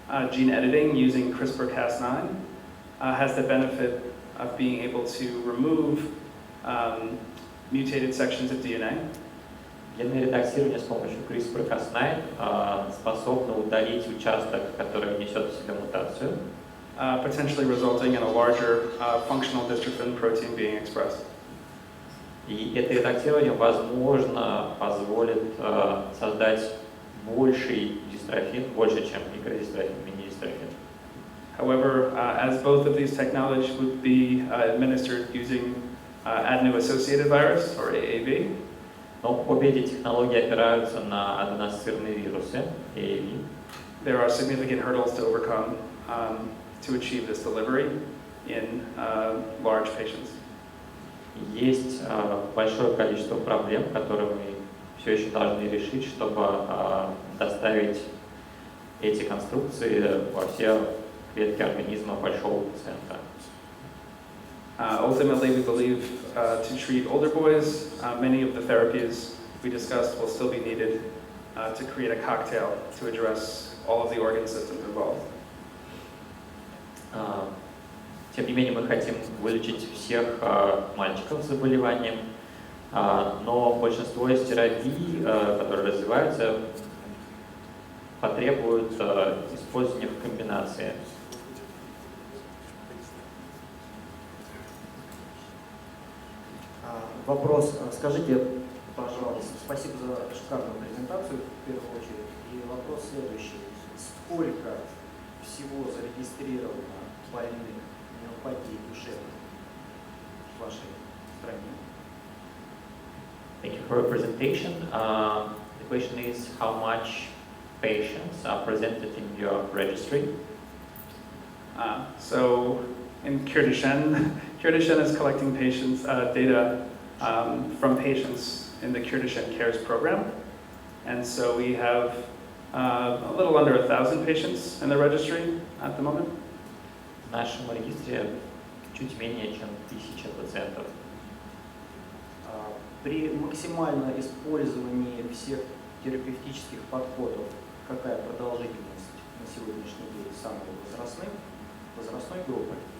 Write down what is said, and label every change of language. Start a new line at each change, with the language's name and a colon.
English: Gene editing using CRISPR-Cas9 has the benefit of being able to remove mutated sections of DNA.
Russian: Генное редактирование с помощью CRISPR-Cas9 способно удалить участок, который несет в себе мутацию,
English: potentially resulting in a larger functional dystrophin protein being expressed.
Russian: И это редактирование, возможно, позволит создать больший дистрофин, больше, чем микродистрофин, мини-дистрофин.
English: However, as both of these technologies would be administered using adeno-associated virus, or AAV,
Russian: Но обе эти технологии опираются на аденоассоциированные вирусы, AAV.
English: there are significant hurdles to overcome to achieve this delivery in large patients.
Russian: Есть большое количество проблем, которые мы все еще должны решить, чтобы доставить эти конструкции во все клетки организма большого пациента.
English: Ultimately, we believe to treat older boys, many of the therapies we discussed will still be needed to create a cocktail to address all of the organ systems involved.
Russian: Тем не менее, мы хотим вылечить всех мальчиков с заболеванием, но большинство из терапий, которые развиваются, потребуют использования в комбинации. Вопрос. Скажите, пожалуйста, спасибо за шикарную презентацию, в первую очередь. И вопрос следующий. Сколько всего зарегистрировано больных миопатией душевной в вашей стране?
English: Thank you for your presentation. The question is how much patients are presented in your registry? So in Kurdistan, Kurdistan is collecting patients data from patients in the Kurdistan Cares program. And so we have a little under 1,000 patients in the registry at the moment.
Russian: В нашем регистре чуть менее чем 1000 пациентов. При максимальном использовании всех терапевтических подходов, какая продолжительность на сегодняшний день самой возрастной группы?